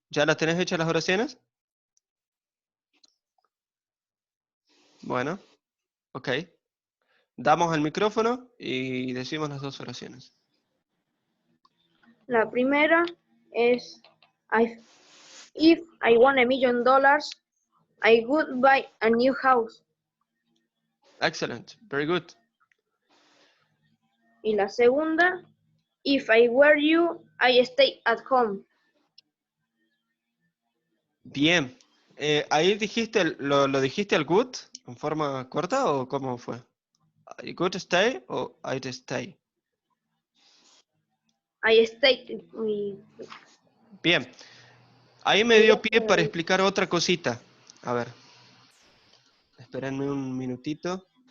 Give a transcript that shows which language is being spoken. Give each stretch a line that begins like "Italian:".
Spanish: ¿Ya las tenés hechas las oraciones? Bueno. Ok. Damos el micrófono y decimos las dos oraciones. La primera es,
English: if I won $1 million, I would buy a new house. Excellent. Very good.
Spanish: Y la segunda,
English: if I were you, I stay at home.
Spanish: Bien. ¿Ahí dijiste, lo dijiste al good en forma corta o cómo fue?
English: ¿I could stay o I'd stay? I stay.
Spanish: Bien. Ahí me dio pie para explicar otra cosita. A ver. Espérenme un minutito.